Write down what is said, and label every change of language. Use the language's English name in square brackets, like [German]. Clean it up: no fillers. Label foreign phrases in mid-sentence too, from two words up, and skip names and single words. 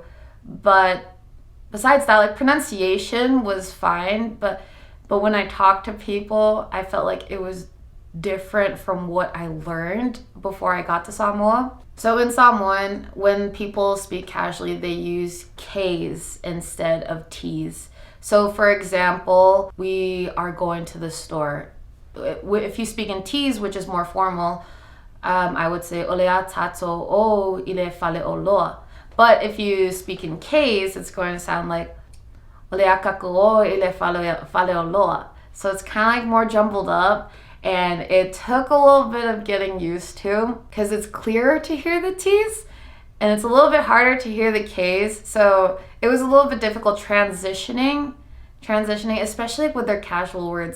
[English] But besides that, like pronunciation was fine, but when I talked to people, I felt like it was different from what I learned before I got to Samoa. So in Samoan, when people speak casually, they use K's instead of T's. So for example, we are going to the store. If you speak in T's, which is more formal, I would say [Samoan] olea tato o ile fale o loa. [English] But if you speak in K's, it's going to sound like [Samoan] olea kaku o ile fale o loa. [English] So it's kind of like more jumbled up. And it took a little bit of getting used to, because it's clearer to hear the T's and it's a little bit harder to hear the K's. So it was a little bit difficult transitioning, especially with their casual words.